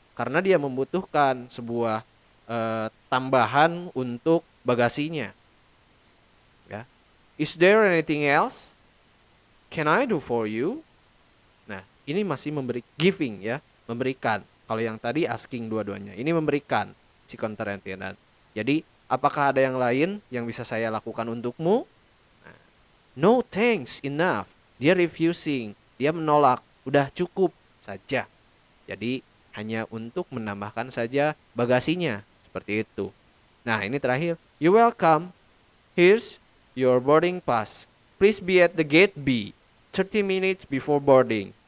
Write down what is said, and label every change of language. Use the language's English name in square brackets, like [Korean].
[Indonesian] Karena dia membutuhkan sebuah tambahan untuk bagasinya, ya. [English] Is there anything else can I do for you? [Indonesian] Nah, ini masih memberi giving ya, memberikan. Kalau yang tadi asking dua-duanya, ini memberikan si counter attendant. Jadi, apakah ada yang lain yang bisa saya lakukan untukmu? Nah, [English] no thanks, enough. [Indonesian] Dia refusing, dia menolak, udah cukup saja. Jadi, hanya untuk menambahkan saja bagasinya, seperti itu. Nah, ini terakhir. [English] You're welcome. Here's your boarding pass. Please be at the gate B 30 minutes before boarding.